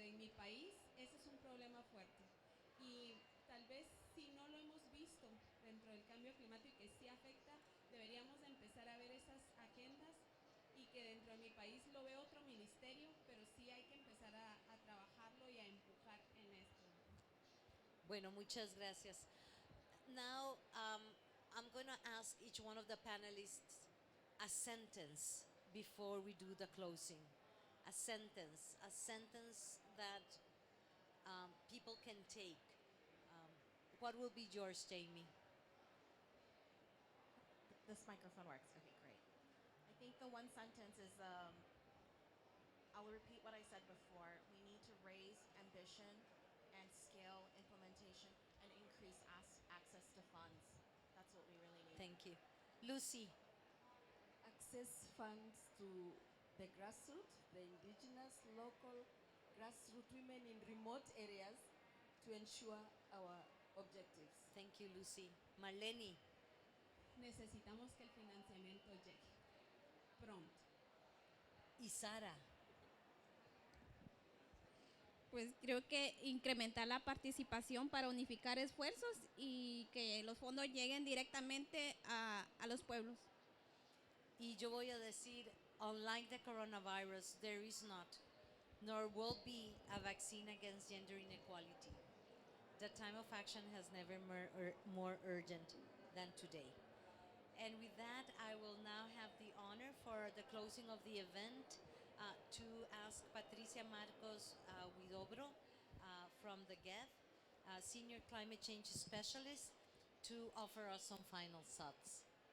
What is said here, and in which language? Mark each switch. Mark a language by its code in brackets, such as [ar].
[es] En mi país ese es un problema fuerte. Y tal vez si no lo hemos visto dentro del cambio climático que sí afecta, deberíamos de empezar a ver esas agendas, y que dentro de mi país lo ve otro ministerio, pero sí hay que empezar a trabajarlo y a empujar en esto. Bueno, muchas gracias. [en] Now, I'm going to ask each one of the panelists a sentence before we do the closing. A sentence that people can take. What will be yours, Jamie? This microphone works. Okay, great. I think the one sentence is I'll repeat what I said before. We need to raise ambition and scale implementation and increase access to funds. That's what we really need. Thank you. Lucy. Access funds to the grassroots, the indigenous, local grassroots women in remote areas to ensure our objectives. Thank you, Lucy. Marlene. [es] Necesitamos que el financiamiento llegue. Pronto. Y Sara. Pues creo que incrementar la participación para unificar esfuerzos y que los fondos lleguen directamente a los pueblos. Y yo voy a decir, [en] unlike the coronavirus, there is not, nor will be, a vaccine against gender inequality. The time of action has never more urgent than today. And with that, I will now have the honor for the closing of the event to ask Patricia Marcos Huidobro from the GEF, Senior Climate Change Specialist, to offer us some final thoughts.